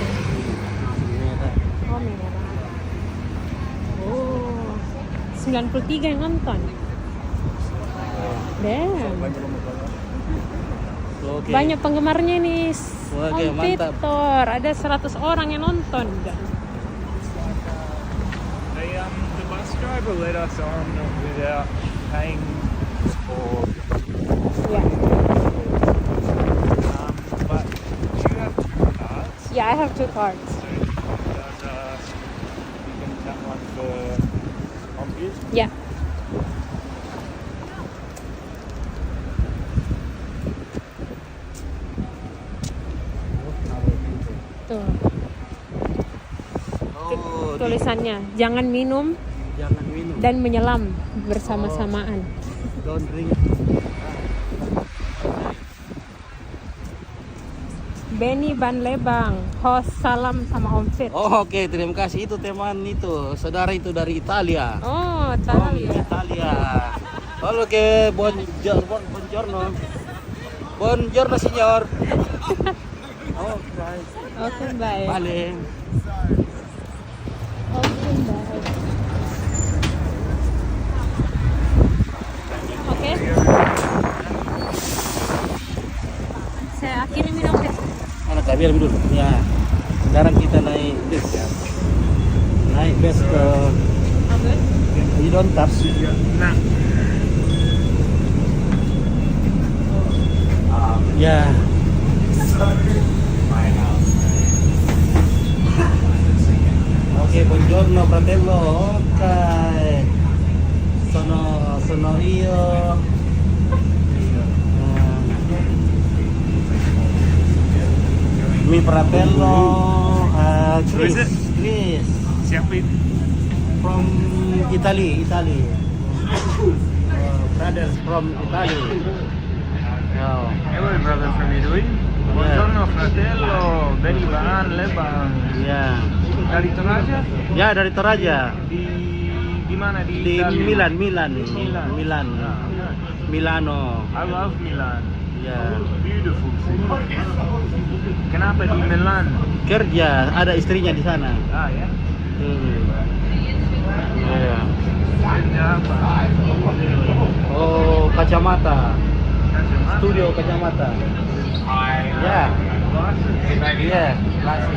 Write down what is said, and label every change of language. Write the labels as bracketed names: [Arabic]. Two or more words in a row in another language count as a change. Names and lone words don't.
[Indonesian] Merah. Oh, merah. Oh, 93 yang nonton. Damn. Oke. Banyak penggemarnya nih. Oke, Ompit mantap. Thor. Ada 100 orang yang nonton. [English] The bus driver let us on without paying for. Ya, But do you have 2 cards? yeah, I have 2 cards. So does you can tap one for Ompit? Ya. [Indonesian] Tuh. tulisannya. Jangan minum Jangan minum. dan menyelam bersama-samaan. [English] Don't drink. [Indonesian] Benny Van Lebang, host salam sama Om Fit. Oh, oke, terima kasih. Itu teman itu, saudara itu dari Italia. Oh, From tahu ya. Italia. Oke, [Italian] buongiorno. Buongiorno, signor. [Indonesian] Oke. Oke, bye. Vale. Oke, bye. Oke. Saya akhiri minum teh. Mana kak, biar dulu. Ya. Sekarang kita naik bus. Naik bus ke Oke. [English] you don't touch. [Indonesian] Nah. Ya. Oke, [Italian] buongiorno fratello. Oke. Sono io. Mi fratello Chris. [English] Who is it? Chris [Indonesian] Siapa itu? [English] from Italy. Brothers from Italy. Oh. Hello brother from Italy. [Italian] Buongiorno fratello, [Indonesian] Benny Van Lebang. Ya. Dari Toraja? Ya, dari Toraja. Di mana di Di Italia? Milan. Milano. [English] I love Milan. Ya. Beautiful city. [Indonesian] Kenapa di Milan? Kerja, ada istrinya di sana. Ah ya. Ya. Kerja apa? Oh, kacamata. Kacamata? Studio kacamata. Ya. Iya, klasik.